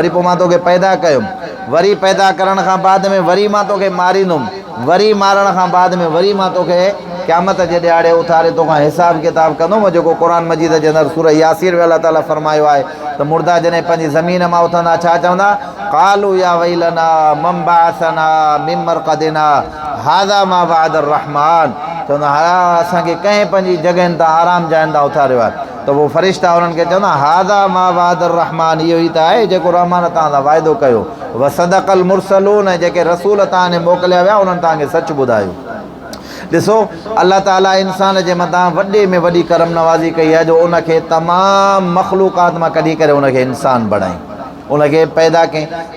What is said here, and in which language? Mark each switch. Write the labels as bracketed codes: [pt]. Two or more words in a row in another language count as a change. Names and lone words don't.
[sd] वरी पोइ मां तोखे पैदा कयुमि, वरी पैदा करण खां बाद में वरी मां तोखे मारींदुमि, वरी मारण खां बाद में वरी मां तोखे क़यामत जे ॾियारे उथारे तोखां हिसाब किताब कंदुमि जेको क़ुर मजीद जे अंदरि सूरह यासीर में अलाह ताला फरमायो आहे त मुर्दा जॾहिं पंहिंजी ज़मीन मां उथंदा छा चवंदा [ar] قالوا يا ويلنا من بعثنا من مرقدنا هذا ما وعد الرحمن [sd] चवंदा हा असांखे कंहिं पंहिंजी जॻहियुनि तां आराम जाइनि तां उथारियो आहे त पोइ फ़रिश्ता उन्हनि खे चवंदा [ar] هذا ما وعد الرحمن [sd] इहो ई त आहे जेको रहमान तव्हां सां वाइदो कयो [ar] و صدق المرسلون [sd] जेके रसूल तव्हां ने मोकिलिया विया उन्हनि तव्हांखे सच ॿुधायो ॾिसो अल्लाह ताला इंसान जे मथां वॾे में वॾी करम नवाज़ी कई आहे जो उनखे तमामु मख़लूक़ात मां कढी करे उनखे इंसान बणाई उनखे पैदा कयईं